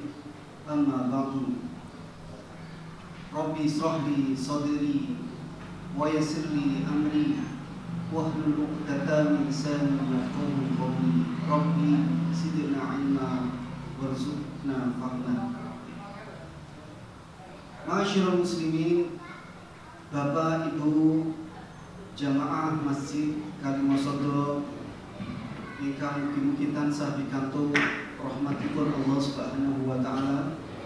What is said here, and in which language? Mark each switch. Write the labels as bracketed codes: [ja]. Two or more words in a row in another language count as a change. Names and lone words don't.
[ar] أما بعد. رب اشرح لي صدري ويسر لي أمري واحلل عقدة من لساني يفقهوا قولي. رب زدنا علما وارزقنا فهما. معاشر المسلمين, [jv] Bapak Ibu jamaah Masjid Kalimasada ingkang mugi-mugi tansah pikantuk rahmatipun [ar] الله سبحانه وتعالى.